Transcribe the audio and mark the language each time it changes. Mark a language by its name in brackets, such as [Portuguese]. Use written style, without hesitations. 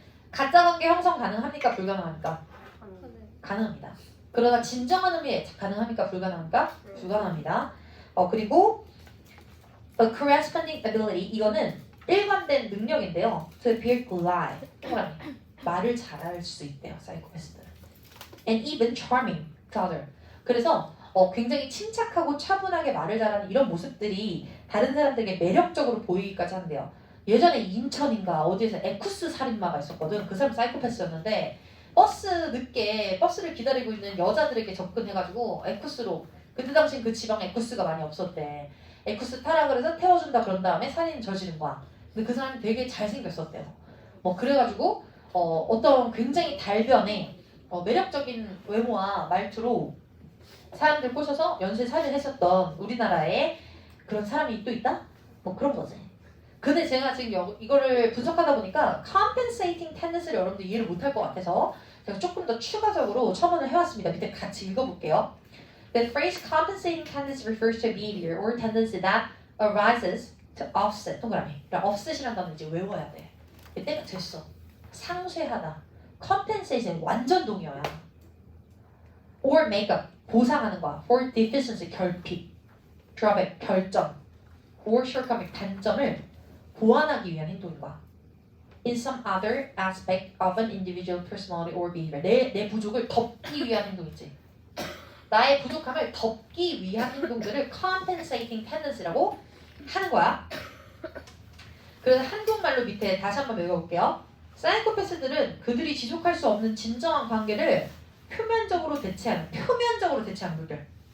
[Korean] 가짜관계 형성 가능합니까? 불가능합니까? 가능합니다. 그러나 진정한 의미의 가능합니까? 불가능합니까? 불가능합니다. 그리고 [English] a corresponding ability [Korean] 이거는 일관된 능력인데요. [English] To appear polite [Korean] 말을 잘할 수 있대요. 사이코패스들은. [English] And even charming to other. [Korean] 그래서 굉장히 침착하고 차분하게 말을 잘하는 이런 모습들이 다른 사람들에게 매력적으로 보이기까지 한대요. 예전에 인천인가 어디에서 에쿠스 살인마가 있었거든. 그 사람 사이코패스였는데 버스를 기다리고 있는 여자들에게 접근해가지고 에쿠스로 그때 당시 그 지방에 에쿠스가 많이 없었대. 에쿠스 타라 그래서 태워준다 그런 다음에 살인 저지른 거야. 근데 그 사람이 되게 잘생겼었대요. 그래가지고 어떤 굉장히 달변에 매력적인 외모와 말투로 사람들 꼬셔서 연쇄 살인했었던 우리나라에 그런 사람이 또 있다? 그런 거지. 근데 제가 지금 이거를 분석하다 보니까 compensating tendency를 여러분들 이해를 못할 것 같아서 제가 조금 더 추가적으로 첨언을 해왔습니다. 밑에 같이 읽어볼게요. [English] The phrase compensating tendency refers to a behavior or tendency that arises to offset. [Korean] 동그라미. offset이란 단어 이제 외워야 돼. 때가 됐어. 상쇄하다. compensation 완전 동의어야. [English] or make up. [Korean] 보상하는 거야. [English] for deficiency. [Korean] 결핍. [English] drawback. [Korean] 결점. [English] or shortcoming. [Korean] 단점을 보완하기 위한 행동인 거야. [English] In some other aspect of an individual personality or behavior. [Korean] 내 부족을 덮기 위한 행동이지. 나의 부족함을 덮기 위한 행동들을 compensating tendency라고 하는 거야. 그래서 한국말로 밑에 다시 한번 읽어볼게요. 사이코패스들은 그들이 지속할 수 없는 진정한 관계를 표면적으로 대체하는 분들.